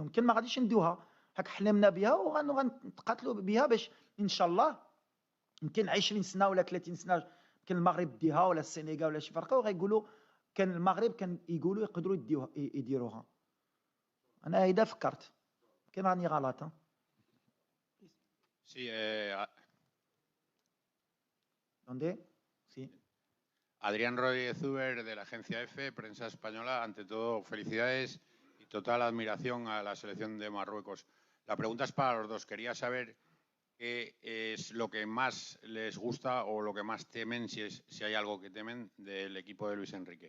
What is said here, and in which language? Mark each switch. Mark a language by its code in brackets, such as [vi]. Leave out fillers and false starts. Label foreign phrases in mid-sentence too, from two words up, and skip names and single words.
[ar] يمكن ما غاديش نديوها، هاك حلمنا بها وغنتقاتلوا بها باش ان شاء الله يمكن 20 سنه ولا 30 سنه يمكن المغرب ديها ولا السنغال ولا شي فرقه وغيقولوا كان المغرب كان يقولوا يقدروا يديروها. انا هيدا فكرت، يمكن راني غلط. [es] Sí, ¿Dónde? Sí. Adrián Rodríguez Zuber de la agencia EFE, prensa española. Ante todo, felicidades y total admiración a la selección de Marruecos. La pregunta es para los dos. Quería saber qué es lo que más les gusta o lo que más temen, si hay algo que temen, del equipo de Luis Enrique.